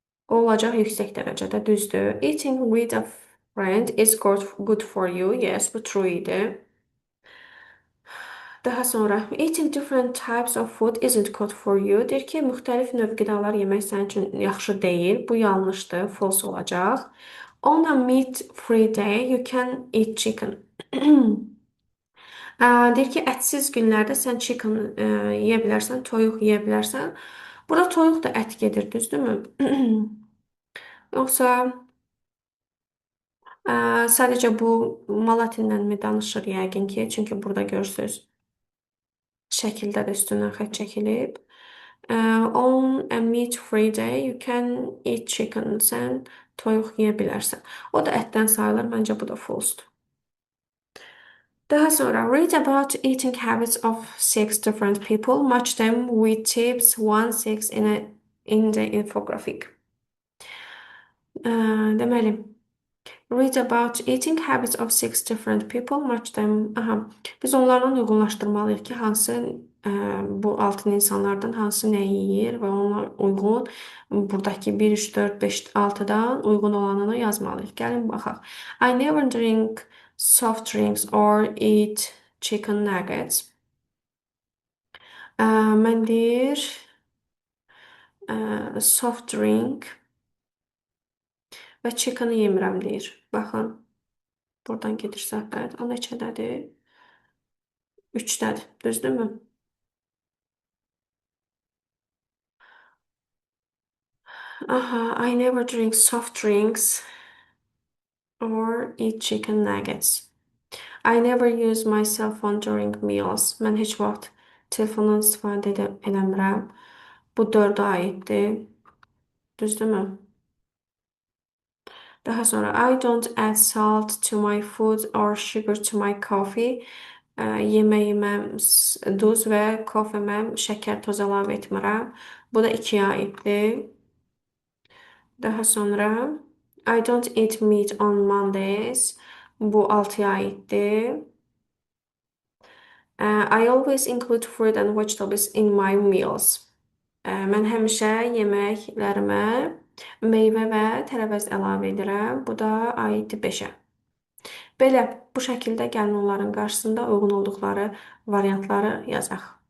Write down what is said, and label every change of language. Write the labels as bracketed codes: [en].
[az] O olacaq yüksək dərəcədə, düzdür. [en] Eating with a friend is good for you. [az] Yes, bu true idi. Daha sonra [en] eating different types of food isn't good for you. [az] Deyir ki, müxtəlif növ qidalar yemək sənin üçün yaxşı deyil. Bu yanlışdır, false olacaq. [en] On a meat-free day, you can eat chicken. [az] Deyir ki, ətsiz günlərdə sən chicken yeyə bilərsən, toyuq yeyə bilərsən. Burada toyuq da ət gedir, düzdürmü? Yoxsa sadəcə bu Malatinlə mi danışır yəqin ki? Çünki burada görürsüz şəkildə də üstündən xətt çəkilib. [en] On a meat-free day, you can eat chicken. [az] Sən toyuq yeyə bilərsən. O da ətdən sayılır. Məncə bu da false-dur. Daha sonra [en] read about eating habits of six different people. Match them with tips 1-6 in the infographic. [az] Deməli, [en] read about eating habits of six different people. Match them. [az] Aha. Biz onlarla uyğunlaşdırmalıyıq ki, hansı bu altın insanlardan hansı nə yeyir və ona uyğun buradakı 1, 3, 4, 5, 6-dan uyğun olanını yazmalıyıq. Gəlin baxaq. [en] I never drink soft drinks or eat chicken nuggets. [az] Mən deyir soft drink və chicken yemirəm deyir. Baxın. Buradan gedir söhbət. O neçədədir? 3-dədir. Düzdürmü? [en] Aha, I never drink soft drinks or eat chicken nuggets. I never use my cell phone during meals. [az] Mən heç vaxt telefondan istifadə eləmirəm. Bu 4-ə aiddir. Düzdürmü? Daha sonra [en] I don't add salt to my food or sugar to my coffee. [az] Yeməyimə duz və kofemə şəkər, toz əlavə etmirəm. Bu da 2-yə aiddir. Daha sonra [en] I don't eat meat on Mondays. [az] Bu 6-ya aiddir. [en] I always include fruit and vegetables in my meals. [az] Mən həmişə yeməklərimə meyvə və tərəvəz əlavə edirəm. Bu da aiddir 5-ə. Belə, bu şəkildə gəlin onların qarşısında uyğun olduqları variantları yazaq.